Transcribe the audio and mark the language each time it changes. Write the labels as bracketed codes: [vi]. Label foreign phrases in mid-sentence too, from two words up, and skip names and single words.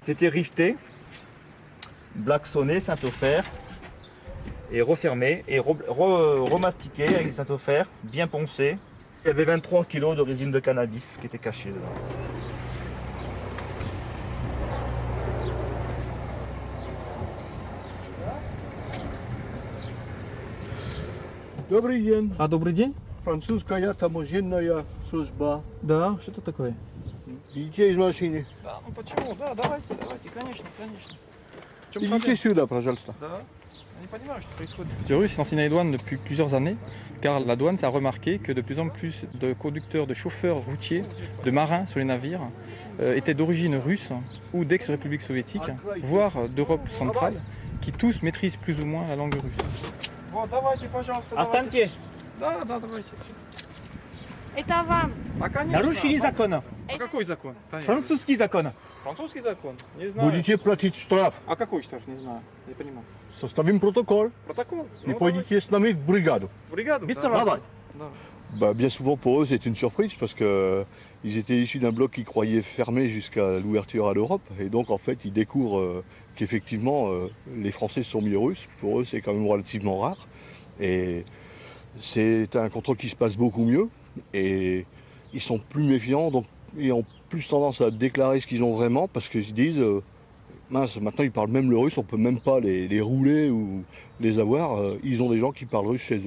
[fr] C'était rifté, blacksonné, saint-au-fer, et refermé et remastiqué avec du saint-au-fer, bien poncé. Il y avait 23 kg de résine de cannabis qui était cachée dedans. [ru] Добрый день. А, добрый день. Французская таможенная служба. Да, что это такое? Идите из машины. Да, ну почему? Да, давайте, конечно. Идите сюда, пожалуйста. Да. [fr] Je ne sais pas ce qui se passe. Les Russes s'enseignent à la douane depuis plusieurs années, car la douane a remarqué que de plus en plus de conducteurs, de chauffeurs routiers, de marins sur les navires étaient d'origine russe ou d'ex-république soviétique, voire d'Europe centrale, qui tous maîtrisent plus ou moins la langue russe. [ru] Вот, давайте, пожалуйста. Останьте! Да, давайте. Это вам. А, конечно. Нарушили закон. А какой закон? Французский закон. Французский закон. Не знаю. Будете платить штраф. А какой штраф? Не знаю. Не понимаю. Составим протокол. Протокол? И пойдете с нами в бригаду. В бригаду? Давай. [fr] Bien souvent pour eux c'est une surprise parce qu'ils étaient issus d'un bloc qu'ils croyaient fermé jusqu'à l'ouverture à l'Europe et donc en fait ils découvrent qu'effectivement les Français sont mieux russes. Pour eux c'est quand même relativement rare et c'est un contrôle qui se passe beaucoup mieux et ils sont plus méfiants donc ils ont plus tendance à déclarer ce qu'ils ont vraiment parce qu'ils se disent mince maintenant ils parlent même le russe, on peut même pas les rouler ou les avoir, ils ont des gens qui parlent russe chez eux.